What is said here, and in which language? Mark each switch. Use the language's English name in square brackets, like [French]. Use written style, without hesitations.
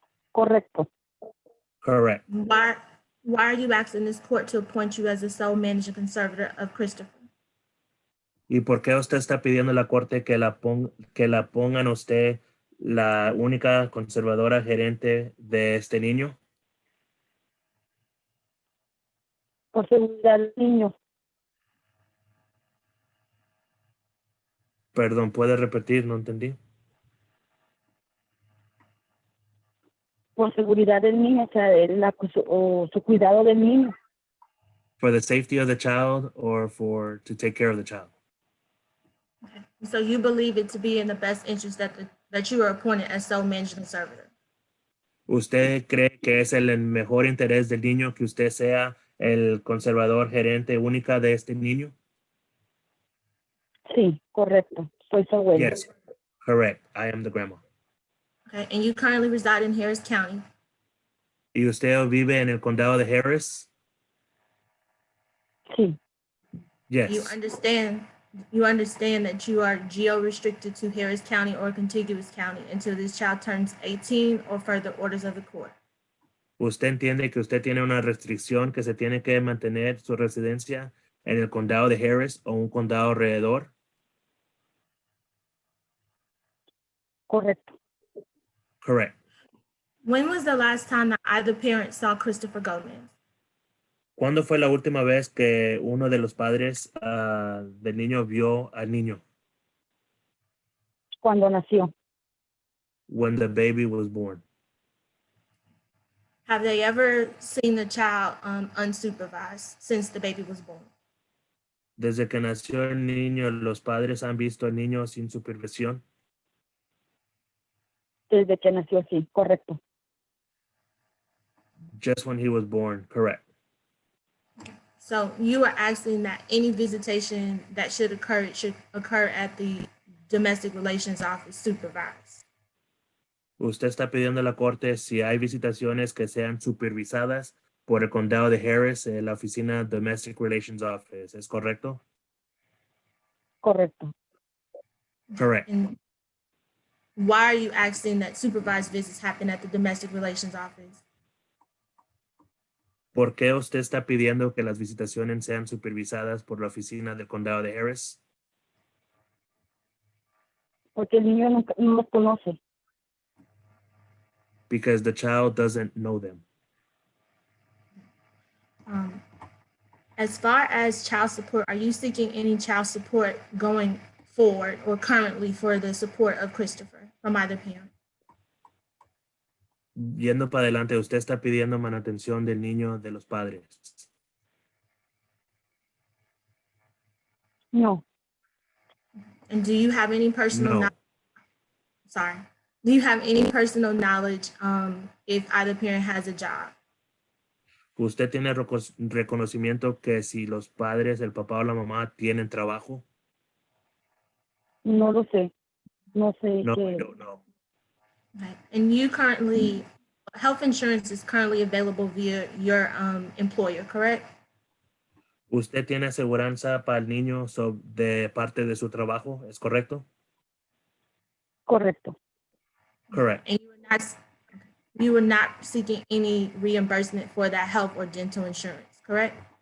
[Spanish] Correcto. [English] Correct. Why are you asking this court to appoint you as the sole manager conservator of Christopher? [Spanish] ¿Y por qué usted está pidiendo a la corte que la pongan usted la única conservadora gerente de este niño? Por seguridad del niño. Perdón, ¿puede repetir? No entendí. Por seguridad del niño, o sea, su cuidado del niño. [English] For the safety of the child or to take care of the child? Okay. So you believe it to be in the best interest that you are appointed as sole manager conservator? [Spanish] ¿Usted cree que es el mejor interés del niño que usted sea el conservador gerente única de este niño? Sí, correcto. Soy su abuela. [English] Yes, correct. I am the grandma. Okay, and you currently reside in Harris County. [Spanish] ¿Y usted vive en el condado de Harris? Sí, [English] Yes. You understand that you are geo-restricted to Harris County or contiguous county until this child turns 18 or further orders of the court. [Spanish] ¿Usted entiende que usted tiene una restricción que se tiene que mantener su residencia en el condado de Harris o un condado alrededor? correcto. [English] Correct. When was the last time that either parent saw Christopher Gomez? [Spanish] ¿Cuándo fue la última vez que uno de los padres del niño vio al niño? Cuando nació. [English] When the baby was born. Have they ever seen the child unsupervised since the baby was born? [Spanish] Desde que nació el niño, ¿los padres han visto al niño sin supervisión? Desde que nació, sí, correcto. [English] Just when he was born, correct. So you are asking that any visitation that should occur at the domestic relations office supervised. [Spanish] Usted está pidiendo a la corte si hay visitaciones que sean supervisadas por el condado de Harris, la oficina Domestic Relations Office. ¿Es correcto? Correcto. [English] Correct. And why are you asking that supervised visits happen at the domestic relations office? [Spanish] ¿Por qué usted está pidiendo que las visitaciones sean supervisadas por la oficina del condado de Harris? Porque el niño no los conoce. [English] Because the child doesn't know them. As far as child support, are you seeking any child support going forward or currently for the support of Christopher from either parent? [Spanish] Yendo para adelante, usted está pidiendo manutención del niño de los padres. No, [English] And do you have any personal [Spanish] No. [English] knowledge? Sorry. Do you have any personal knowledge if either parent has a job? [Spanish] ¿Usted tiene reconocimiento que si los padres, el papá o la mamá, tienen trabajo? no lo sé. No sé [English] No, I [Spanish] qué. [English] don't know. Okay. And you currently, health insurance is currently available via your employer, correct? [Spanish] ¿Usted tiene aseguranza para el niño de parte de su trabajo? ¿Es correcto? Correcto. [English] Correct. And you were not seeking any reimbursement for that health or dental insurance, correct?